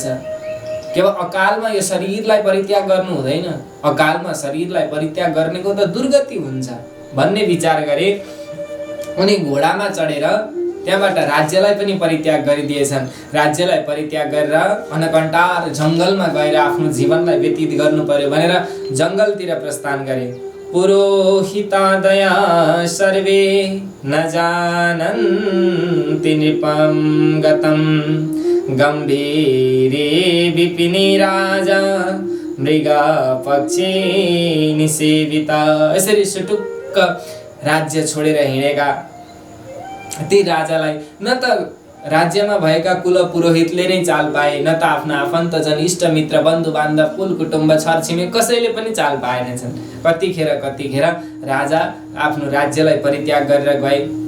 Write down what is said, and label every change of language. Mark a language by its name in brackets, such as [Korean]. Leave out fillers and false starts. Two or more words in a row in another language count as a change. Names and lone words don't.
[Nepali] केवल अकालमा यो शरीरलाई परित्याग गर्नु हुँदैन, अकालमा शरीरलाई परित्याग गर्नेको त दुर्गति हुन्छ भन्ने विचार गरे। उनी घोडामा चढेर त्यहाँबाट राज्यलाई पनि परित्याग गरिदिएछन्। राज्यलाई परित्याग गरेर अनकन्टार जङ्गलमा गएर आफ्नो जीवनलाई व्यतीत गर्नु पर्यो भनेर जङ्गलतिर प्रस्थान गरे। [Sanskrit] पुरोहितादया सर्वे न जानन्ति नृपं गतं गम्भीरे विपिने राजा मृगा पक्षी निसेविता। [Nepali] यसरी सुटुक्क राज्य छोडेर हिँडेका ती राजालाई न त राज्यमा भएका कुल पुरोहितले नै चाल पाए, न त आफ्ना आफन्तजन इष्टमित्र बन्धु बान्धव कुल कुटुम्ब छरछिमेक कसैले पनि चाल पाएनछन्। कतिखेर राजा आफ्नो राज्यलाई परित्याग गरेर गए।